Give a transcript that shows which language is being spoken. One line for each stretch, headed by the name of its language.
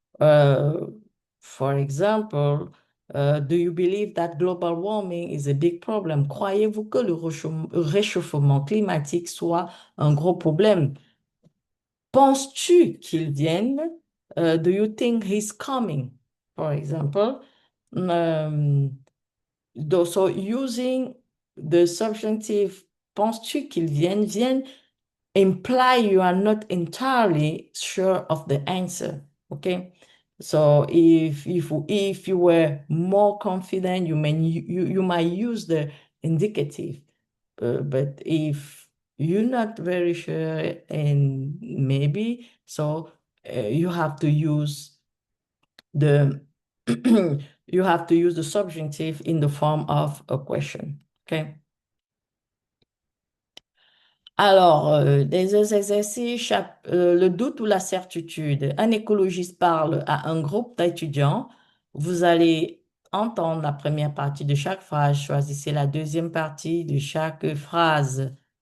English: Uh, for example, do you believe that global warming is a big problem?
French: Croyez-vous que le réchauffement climatique soit un gros problème? Penses-tu qu'il vienne?
English: Do you think he's coming? For example. Um, so using the subjunctive,
French: penses-tu qu'ils viennent
English: imply you are not entirely sure of the answer. Okay. So if you were more confident, you might use the indicative. But if you're not very sure, and maybe so, you have to use the you have to use the subjunctive in the form of a question. Okay?
French: Alors, des exercices, le doute ou la certitude. Un écologiste parle à un groupe d'étudiants Vous allez entendre la première partie de chaque phrase, choisissez la deuxième partie de chaque phrase.